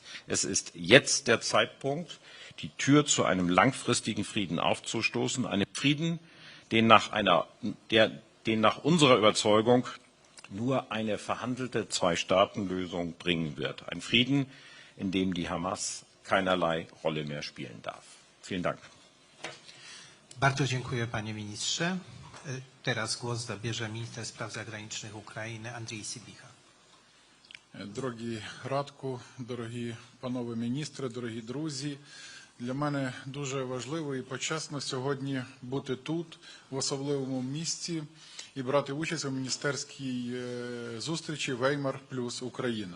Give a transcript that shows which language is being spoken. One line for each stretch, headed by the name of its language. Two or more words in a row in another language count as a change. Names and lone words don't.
German: Es ist jetzt der Zeitpunkt, die Tür zu einem langfristigen Frieden aufzustoßen, einem Frieden, den nach unserer Überzeugung nur eine verhandelte Zwei-Staaten-Lösung bringen wird. Ein Frieden, in dem die Hamas keinerlei Rolle mehr spielen darf. Vielen Dank.
Polish: Bardzo dziękuję, panie ministrze. Teraz głos zabierze minister spraw zagranicznych Ukrainy Андрій Сибіга.
Ukrainian: Дорогі Радку, дорогі панове міністри, дорогі друзі, для мене дуже важливо і почесно сьогодні бути тут, в особливому місці, і брати участь у міністерській зустрічі «Веймар плюс Україна».